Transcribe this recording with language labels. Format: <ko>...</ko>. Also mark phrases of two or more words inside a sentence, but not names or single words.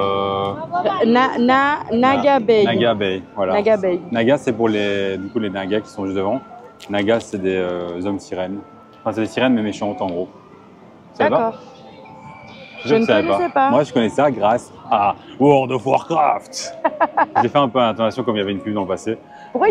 <fr>Naga Bay. Naga Bay, voilà. Naga Bay. Naga, c'est pour les Nagas qui sont juste devant. Naga, c'est des hommes sirènes. Enfin, c'est des sirènes mais méchantes en gros. Tu savais pas? D'accord. Je ne savais connaissais pas. Moi, je connais ça grâce à World of Warcraft. J'ai fait un peu l'intonation comme il y avait une pub dans le passé.</fr>